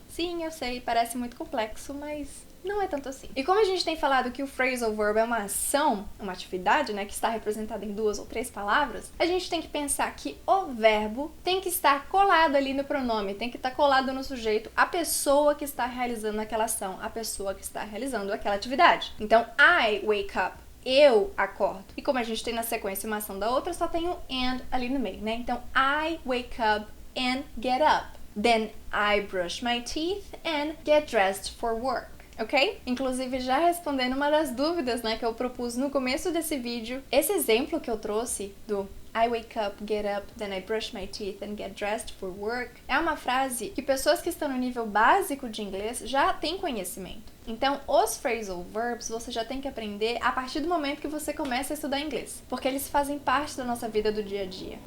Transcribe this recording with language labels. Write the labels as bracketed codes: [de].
[pt] Sim, eu sei, parece muito complexo, mas não é tanto assim. E como a gente tem falado que o phrasal verb é uma ação, uma atividade, né, que está representada em duas ou três palavras, a gente tem que pensar que o verbo tem que estar colado ali no pronome, tem que estar colado no sujeito, a pessoa que está realizando aquela ação, a pessoa que está realizando aquela atividade. Então, I wake up, eu acordo. E como a gente tem na sequência uma ação da outra, só tem o and ali no meio, né? [en] Então, I wake up and get up. Then I brush my teeth and get dressed for work. Ok? [pt] Inclusive, já respondendo uma das dúvidas, né, que eu propus no começo desse vídeo, esse exemplo que eu trouxe do I wake up, get up, then I brush my teeth and get dressed for work, é uma frase que pessoas que estão no nível básico de inglês já têm conhecimento. Então, os phrasal verbs você já tem que aprender a partir do momento que você começa a estudar inglês, porque eles fazem parte da nossa vida do dia a dia.